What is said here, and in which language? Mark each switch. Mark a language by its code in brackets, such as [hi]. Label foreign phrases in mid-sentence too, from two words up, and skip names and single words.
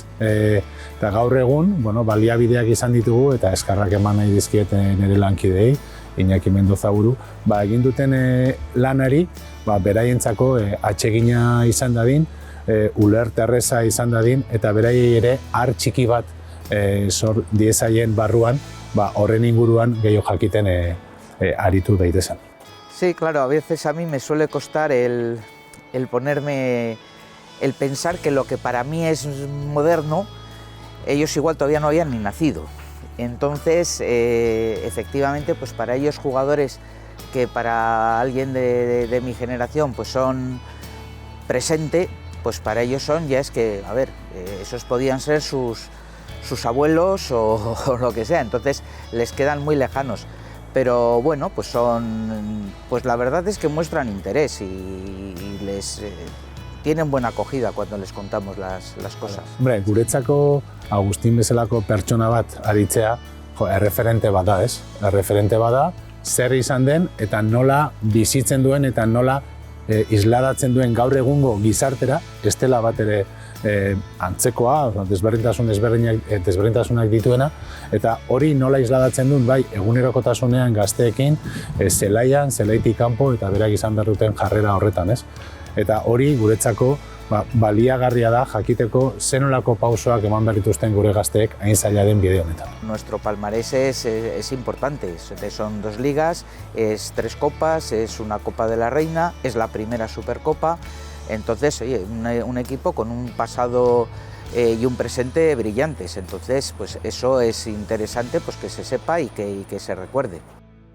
[eu] Eta gaur egun, baliabideak izan ditugu eta eskarrak eman nahi dizkiet nire lankidei, Iñaki Mendoza buru, egin duten lanari beraientzako atsegina izan dadin, ulert erreza izan dadin, eta beraiei ere har txiki bat sor diezaien barruan, horren inguruan gehiago jakiten aritu daitezen. [es] Sí, claro, a veces a mí me suele costar el pensar que lo que para mí es moderno, ellos igual todavía no habían ni nacido. Entonces, efectivamente, pues para ellos jugadores que para alguien de mi generación pues son presente, pues para ellos ya es que, a ver, esos podían ser sus abuelos o lo que sea, entonces les quedan muy lejanos. Pero bueno, pues la verdad es que muestran interés y les tienen buena acogida cuando les contamos las cosas. Hombre, [eu] guretzako Agustin bezalako pertsona bat aritzea erreferente bada, ez? Erreferente bada, zer izan den eta nola bizitzen duen eta nola isladatzen duen gaur egungo gizartera, ez dela bat ere antzekoa, desberdintasunak dituena, eta hori nola isladatzen duen, bai, egunerokotasunean gazteekin, zelaian, zelaitik kanpo eta berak izan behar duten jarrera horretan, ez? Eta hori guretzako baliagarria da jakiteko zenolako pausoak eman behar dituzten gure gazteek hain zaila den bide honetan. [es] Nuestro palmarés es importante, son 2 ligas, es 3 copas, es una Copa de la Reina, es la primera Supercopa, entonces oye, un equipo con un pasado y un presente brillantes, entonces pues eso es interesante pues que se sepa y que se recuerde.